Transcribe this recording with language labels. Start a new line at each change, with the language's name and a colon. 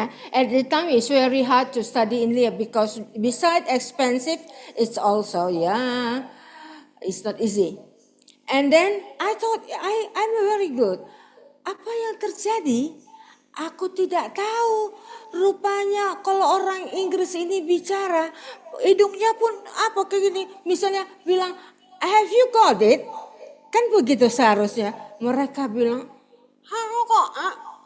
English: At the time it's very hard to study in Lia because besides expensive, it's also it's not easy. And then I thought I'm very good.
Indonesian: Apa yang terjadi? Aku tidak tahu. Rupanya kalau orang Inggris ini bicara, hidungnya pun apa kayak gini. Misalnya bilang,
English: have you got it?
Indonesian: Kan begitu seharusnya. Mereka bilang,
English: have you got it?